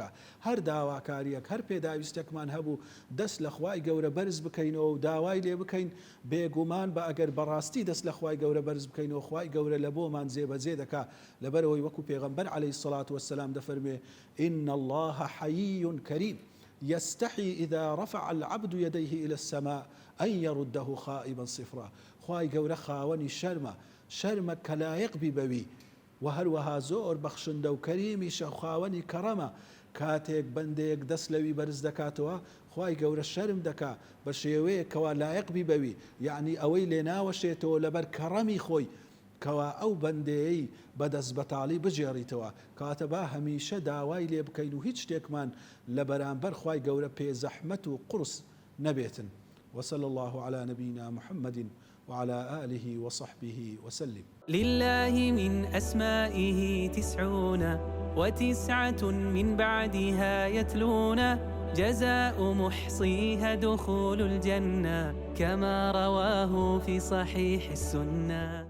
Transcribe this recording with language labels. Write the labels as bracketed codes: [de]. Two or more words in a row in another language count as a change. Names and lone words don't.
[ckb] هەر داواکاریەک، هەر پێداویستێکمان هەبوو، دەست لە خوای گەورە بەرز بکەینەوە و داوای لێ بکەین، بێگومان بە ئەگەر بەڕاستی دەست لە خوای گەورە بەرز بکەینەوە، خوای گەورە لە بۆمان جێبەجێ دەکا. لەبەرەوەی وەکو پێغەمبەر [ar] عەلەیهی السەڵات وەسسەلام دەفەرمێ ئین الله حەیی کەریم يستحي إذا رفع العبد يديه إلى السماء أن يرده خائبا صفرا. [ckb] خوای گەورە خاوەنی شەرمە کە لایق بی بەوی، و هەروەها زۆر بەخشندە و کەریمیشە، خاوەنی کەڕەمە. کاتێک بەندێک دەست لەوی بەرز دەکاتەوە، خوای گەورە شەرم دەکا بە شێوەیەکەوە لایق بی بەوی، یعنی ئەوەی لێ ناوەشێتەوە لەبەر کەڕەمی خۆی، کەوا ئەو بەندەیەی بەدەست بەتاڵی بجێڕیتەوە. کاتە با هەمیشە داوای لێ بکەین و هیچ شتێکمان لە بەرامبەر خوای گەورە پێ زەحمەت و قورس نەبێتن. [ar] وصلى الله على نبينا محمد وعلى آله وصحبه وسلم. لله من أسمائه 99 من بعدها يتلون جزاء محصيها دخول الجنة كما رواه في صحيح السنة.